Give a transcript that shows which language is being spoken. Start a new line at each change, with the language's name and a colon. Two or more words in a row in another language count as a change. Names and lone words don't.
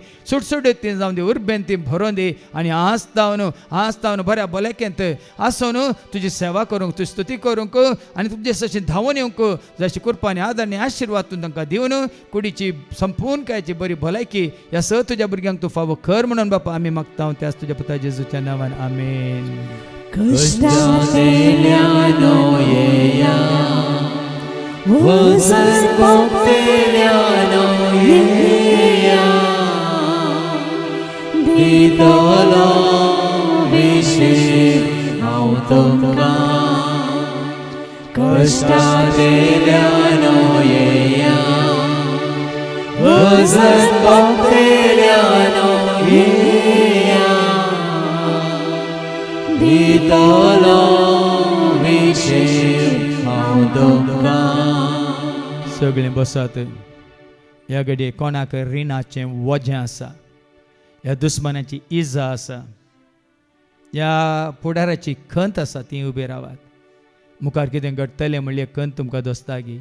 Konkani: सुटसुटीत ती जावन दी, उर्बेन ती भरोवन दी आनी आज तावन बऱ्या भलायकेंत आसोन तुजी सेवा करूंक, तुजी स्तुती करूंक आनी तुमचे जशी धांवून येवंक जशी कृपा आनी आदर आनी आशिर्वाद तूं तांकां दिवन कुडीची संपूर्ण कांयची बरी भलायकी ह्या स तुज्या भुरग्यांक तूं फावो कर म्हणून बापा आमी मागता. त्याच तुज्या पुता जेजूच्या नांवान आमेन. Costagliano yeya Vosas Costagliano yeya Ditolo Vishir Automka Costagliano yeya Vosas Costagliano yeya Ditolo Vishir Automka. सगळें बसात. ह्या घडये कोणाक रिणाचें वजें आसा, ह्या दुस्मानाची इजा आसा, ह्या फुडाराची खंत आसा ती उबी रावात. मुखार कितें घडटलें म्हणलें खंत तुमकां दोस्ता गी.